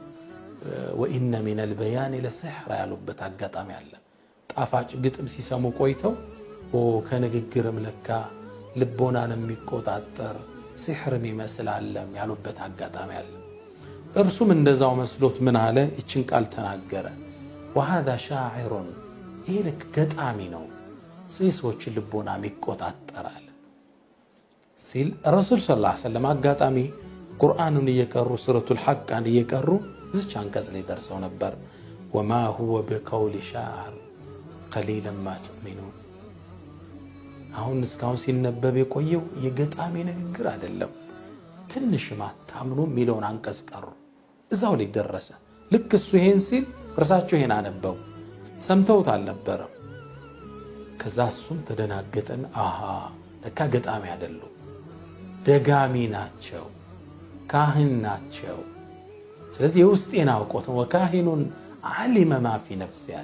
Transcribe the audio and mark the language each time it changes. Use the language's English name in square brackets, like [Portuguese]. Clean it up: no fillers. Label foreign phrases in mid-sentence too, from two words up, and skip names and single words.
[Arabic] وإن من البيان لسحر [Amharic] ያሉበት አጋጣሚ አለ። ጣፋጭ ግጥም ሲሰሙ ቆይተው ከንግግርም ለካ ልቦናን የሚቆጣጠር ሲሕርም ይመስላል ያሉበት አጋጣሚ አለ። እርሱም እንደዛው መስሎት ምን አለ? እችን ቃል ተናገረ። [Arabic] وهذا شاعر [Amharic] ይሄ ልክ ገጣሚ ነው፣ ሰዎችን ልቦና ይቆጣጠራል ሲል ረሱል [Arabic] صلى الله عليه وسلم [Amharic] አጋጣሚ ቁርአንን እየቀሩ ሱረቱል ሐቅን እየቀሩ እዚች አንቀጽ ላይ ደርሰው ነበር። [Arabic] وما هو بقول شاعر قليلا ما تؤمنون። [Amharic] አሁን እስካሁን ሲነበብ የቆየው የገጣሚ ንግግር አይደለም፣ ትንሽ ማታምኑ ሚሊዮን አንቀጽ ቀሩ። እዛው ላይ ደረሰ። ልክ እሱ ይሄን ሲል እርሳቸው ይሄን አነበው፣ ሰምተውት አልነበረም። ከዛ እሱም ተደናገጠን። አሃ ለካ ገጣሚ አይደሉም፣ ደጋሚ ናቸው፣ ካህን ናቸው። ስለዚህ የውስጤን አውቆት [Arabic] وكاهن علم ما في نفسي [Amharic] ያለ